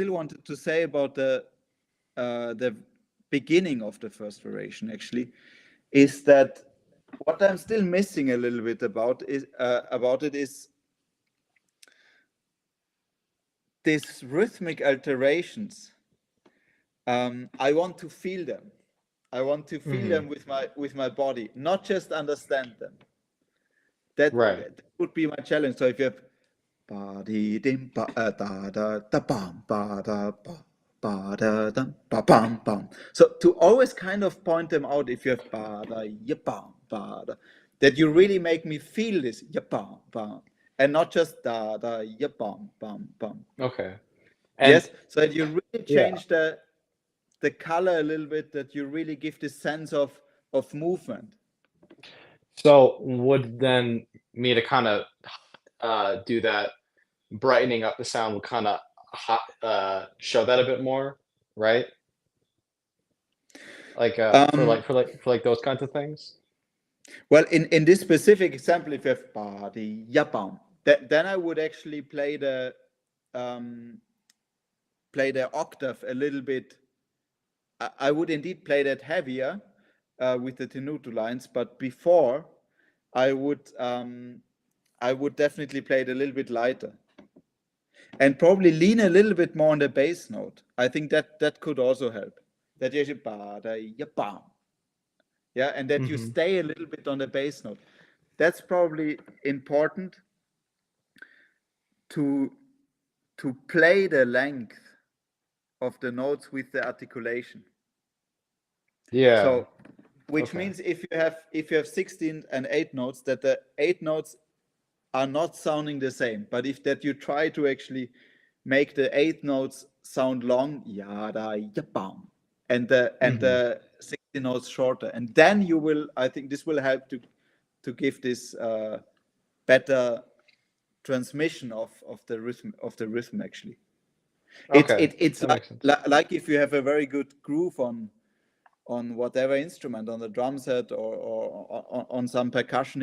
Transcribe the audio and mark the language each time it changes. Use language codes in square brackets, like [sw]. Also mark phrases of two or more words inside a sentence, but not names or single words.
[en] still wanted to say about the beginning of the first variation actually is that what I'm still missing a little bit about it is these rhythmic alterations. I want to feel them. I want to feel them with my body, not just understand them. That would be my challenge. So if you have ba di dim ba da da da bam ba da ba da dum ba bam bam. So to always kind of point them out, if you have ba da ya bam ba da, that you really make me feel this ya bam bam, and not just da da ya bam bam bam. Okay. And Yes, so that you really yeah. change the color a little bit, that you really give this sense of movement. So would then me to kind of do that, brightening up the sound would kind of show that a bit more, right? Like for those kinds of things. Well, in this specific example, if you have ba di ya bam, then I would actually play the octave a little bit. I would indeed play that heavier with the tenuto lines, but before I would definitely play it a little bit lighter, and probably lean a little bit more on the bass note. I think that could also help. That you ba da ya bam, yeah, and that you stay a little bit on the bass note. That's probably important to play the length of the notes with the articulation. Yeah. So, which Okay. means if you have 16 and 8 notes, that the 8 notes are not sounding the same, but if that you try to actually make the 8 notes sound long, ya da ya bam, and the 16 notes shorter, and then you will, I think this will help to give this better transmission of the rhythm actually. Okay. It's That makes sense. like if you have a very good groove on whatever instrument, on the drum set or on some percussion.